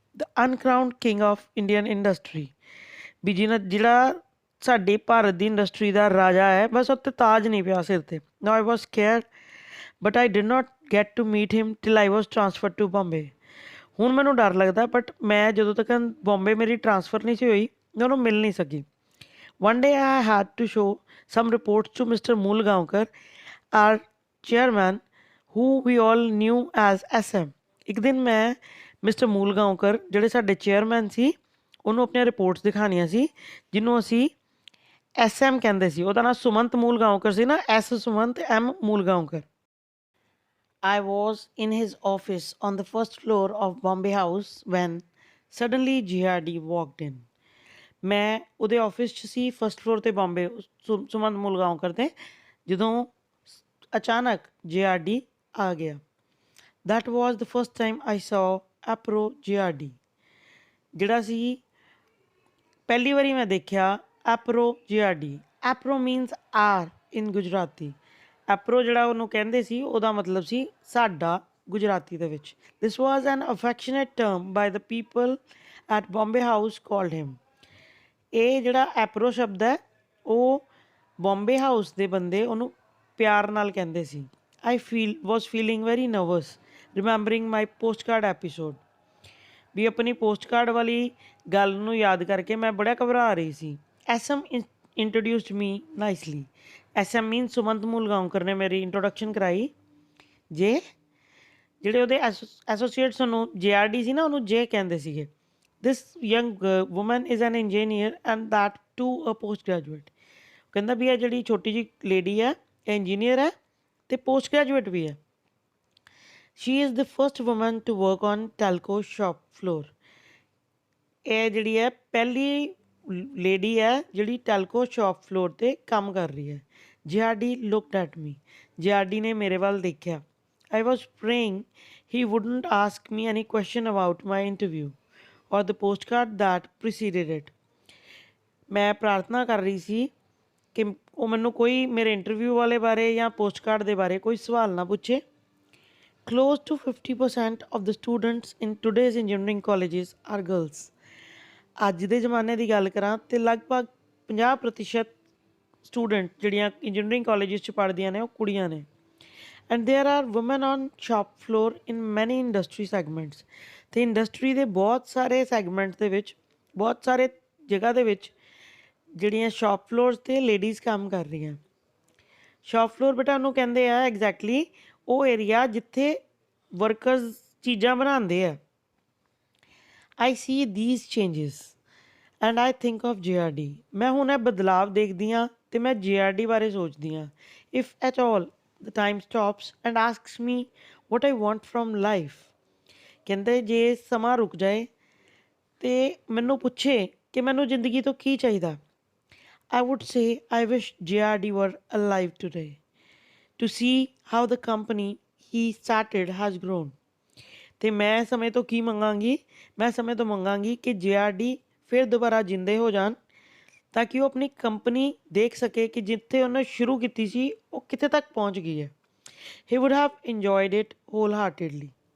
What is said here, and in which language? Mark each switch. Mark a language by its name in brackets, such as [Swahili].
[English] the uncrowned king of Indian industry, [Punjabi] ਵੀ ਜਿਹੜਾ ਸਾਡੀ ਭਾਰਤ ਦੀ industry ਦਾ ਰਾਜਾ ਹੈ, ਬਸ ਉੱਤੇ ਤਾਜ ਨਹੀਂ ਪਿਆ ਸਿਰ 'ਤੇ। [English] Now I was scared but I did not get to meet him till I was transfer to Bombay. [Punjabi] ਹੁਣ ਮੈਨੂੰ ਡਰ ਲੱਗਦਾ, ਬਟ ਮੈਂ ਜਦੋਂ ਤੱਕ ਬੰਬੇ ਮੇਰੀ ਟਰਾਂਸਫਰ ਨਹੀਂ ਸੀ ਹੋਈ ਮੈਂ ਉਹਨੂੰ ਮਿਲ ਨਹੀਂ ਸਕੀ। [English] One day I had to show some reports to Mr. Mulgaonkar, our chairman, who we all knew as SM। [Punjabi] ਇੱਕ ਦਿਨ ਮੈਂ ਮਿਸਟਰ ਮੂਲਗਾਓਂਕਰ ਜਿਹੜੇ ਸਾਡੇ ਚੇਅਰਮੈਨ ਸੀ ਉਹਨੂੰ ਆਪਣੀਆਂ ਰਿਪੋਰਟਸ ਦਿਖਾਉਣੀਆਂ ਸੀ, ਜਿਹਨੂੰ ਅਸੀਂ SM ਕਹਿੰਦੇ ਸੀ। ਉਹਦਾ ਨਾਮ ਸੁਮੰਤ ਮੂਲਗਾਓਂਕਰ ਸੀ ਨਾ, S Sumant M ਮੂਲਗਾਓਂਕਰ। [English] I was in his office on the first floor of Bombay House when suddenly GRD walked in। [Punjabi] ਮੈਂ ਉਹਦੇ ਆਫਿਸ 'ਚ ਸੀ ਫਸਟ ਫਲੋਰ 'ਤੇ ਬੰਬੇ ਸੁਮੰਤ ਮੁਲਗਾਓਂਕਰ 'ਤੇ, ਜਦੋਂ ਅਚਾਨਕ GRD ਆ ਗਿਆ। [English] That was the first time I saw apro GRD। [Punjabi] ਜਿਹੜਾ ਸੀ ਪਹਿਲੀ ਵਾਰੀ ਮੈਂ ਦੇਖਿਆ ਐਪਰੋ GRD। [English] Apro means our in Gujarati. [Punjabi] ਐਪਰੋ ਜਿਹੜਾ ਉਹਨੂੰ ਕਹਿੰਦੇ ਸੀ ਉਹਦਾ ਮਤਲਬ ਸੀ ਸਾਡਾ ਗੁਜਰਾਤੀ ਦੇ ਵਿੱਚ। [English] This was an affectionate term by the people at Bombay house called him. [Punjabi] ਇਹ ਜਿਹੜਾ ਐਪਰੋ ਸ਼ਬਦ ਹੈ ਉਹ ਬੰਬੇ ਹਾਊਸ ਦੇ ਬੰਦੇ ਉਹਨੂੰ ਪਿਆਰ ਨਾਲ ਕਹਿੰਦੇ ਸੀ। [English] I was feeling very nervous remembering my post card episode. [Punjabi] ਵੀ ਆਪਣੀ ਪੋਸਟ ਕਾਰਡ ਵਾਲੀ ਗੱਲ ਨੂੰ ਯਾਦ ਕਰਕੇ ਮੈਂ ਬੜਾ ਘਬਰਾ ਰਹੀ ਸੀ। [English] SM introduced me nicely. [Punjabi] SM ਮੀਨ ਸੁਮੰਤ ਮੂਲਗਾਓਂਕਰ ਨੇ ਮੇਰੀ ਇੰਟਰੋਡਕਸ਼ਨ ਕਰਾਈ। ਜਿਹੜੇ ਉਹਦੇ ਐਸੋਸੀਏਟਸ ਨੂੰ GRD ਸੀ ਨਾ, ਉਹਨੂੰ ਜੇ ਕਹਿੰਦੇ ਸੀਗੇ। [English] This young woman is an engineer and that too a post graduate। [Punjabi] ਕਹਿੰਦਾ ਵੀ ਇਹ ਜਿਹੜੀ ਛੋਟੀ ਜਿਹੀ ਲੇਡੀ ਹੈ ਇਹ ਇੰਜੀਨੀਅਰ ਹੈ ਅਤੇ ਪੋਸਟ ਗ੍ਰੈਜੂਏਟ ਵੀ ਹੈ। [English] She is the first woman to work on telco shop floor। [Punjabi] ਇਹ ਜਿਹੜੀ ਹੈ ਪਹਿਲੀ ਲੇਡੀ ਹੈ ਜਿਹੜੀ ਟੈਲਕੋ ਸ਼ਾਪ ਫਲੋਰ 'ਤੇ ਕੰਮ ਕਰ ਰਹੀ ਹੈ। [English] GRD looked at me। [Punjabi] GRD ਨੇ ਮੇਰੇ ਵੱਲ ਦੇਖਿਆ। [English] I was praying he wouldn't ask me any question about my interview or the postcard that preceded it। [Punjabi] ਮੈਂ ਪ੍ਰਾਰਥਨਾ ਕਰ ਰਹੀ ਸੀ ਕਿ ਉਹ ਮੈਨੂੰ ਕੋਈ ਮੇਰੇ ਇੰਟਰਵਿਊ ਵਾਲੇ ਬਾਰੇ ਜਾਂ ਪੋਸਟਕਾਰਡ ਦੇ ਬਾਰੇ ਕੋਈ ਸਵਾਲ ਨਾ ਪੁੱਛੇ। [English] Close to 50% of the students in today's engineering colleges are girls। [Punjabi] ਅੱਜ ਦੇ ਜ਼ਮਾਨੇ ਦੀ ਗੱਲ ਕਰਾਂ ਤੇ ਲਗਭਗ 50% ਸਟੂਡੈਂਟ ਜਿਹੜੀਆਂ ਇੰਜੀਨੀਅਰਿੰਗ ਕਾਲਜਿਸ 'ਚ ਪੜ੍ਹਦੀਆਂ ਨੇ ਉਹ ਕੁੜੀਆਂ ਨੇ। [English] And there are women on shop floor in many industry segments. [Punjabi] ਅਤੇ ਇੰਡਸਟਰੀ ਦੇ ਬਹੁਤ ਸਾਰੇ ਸੈਗਮੈਂਟ ਦੇ ਵਿੱਚ, ਬਹੁਤ ਸਾਰੇ ਜਗ੍ਹਾ ਦੇ ਵਿੱਚ ਜਿਹੜੀਆਂ ਸ਼ਾਪ ਫਲੋਰਸ 'ਤੇ ਲੇਡੀਜ਼ ਕੰਮ ਕਰ ਰਹੀਆਂ। ਸ਼ਾਪ ਫਲੋਰ ਬੇਟਾ ਉਹਨੂੰ ਕਹਿੰਦੇ ਆ ਐਗਜ਼ੈਕਟਲੀ ਉਹ ਏਰੀਆ ਜਿੱਥੇ ਵਰਕਰਸ ਚੀਜ਼ਾਂ ਬਣਾਉਂਦੇ ਆ। [English] I see these changes and I think of GRD। [Punjabi] ਮੈਂ ਹੁਣ ਇਹ ਬਦਲਾਵ ਦੇਖਦੀ ਹਾਂ ਅਤੇ ਮੈਂ GRD ਬਾਰੇ ਸੋਚਦੀ ਹਾਂ। [English] If at all the time stops and asks me what I want from life. [Punjabi] ਕਹਿੰਦੇ ਜੇ ਸਮਾਂ ਰੁਕ ਜਾਏ ਅਤੇ ਮੈਨੂੰ ਪੁੱਛੇ ਕਿ ਮੈਨੂੰ ਜ਼ਿੰਦਗੀ ਤੋਂ ਕੀ ਚਾਹੀਦਾ, [English] I would say I wish GRD were alive today to see how the company he started has grown। [Punjabi] ਅਤੇ ਮੈਂ ਸਮੇਂ ਤੋਂ ਕੀ ਮੰਗਾਂਗੀ? ਮੈਂ ਸਮੇਂ ਤੋਂ ਮੰਗਾਂਗੀ ਕਿ GRD ਫਿਰ ਦੁਬਾਰਾ ਜਿੰਦੇ ਹੋ ਜਾਣ ਤਾਂ ਕਿ ਉਹ ਆਪਣੀ ਕੰਪਨੀ ਦੇਖ ਸਕੇ ਕਿ ਜਿੱਥੇ ਉਹਨੇ ਸ਼ੁਰੂ ਕੀਤੀ ਸੀ ਉਹ ਕਿੱਥੇ ਤੱਕ ਪਹੁੰਚ ਗਈ ਹੈ। [English] He would have enjoyed it wholeheartedly।